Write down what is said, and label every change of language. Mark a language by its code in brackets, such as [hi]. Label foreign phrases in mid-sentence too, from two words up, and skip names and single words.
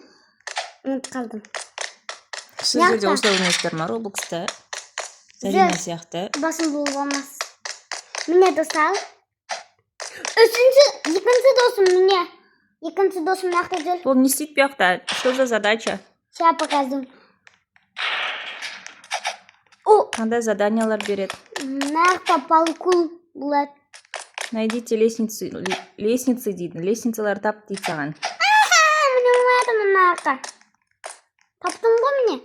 [kk] Ұмытып қалдым. Сіздер де осылай ойнайсыздар ма Roblox-та? Зарина сияқты. Басым болып алмас. Міне достар. Екінші досым міне. Екінші досым нақты жүр. Бұл не істейді бұяқта? [ru] Что за задача? Сейчас покажу. [kk] Қандай заданиялар береді? Нақты паркур болады. [ru] Найдите лестницы дейді. [kk] Лестницалар тап дейді саған. Міне ойнадым нақты. Таптым ғой міне.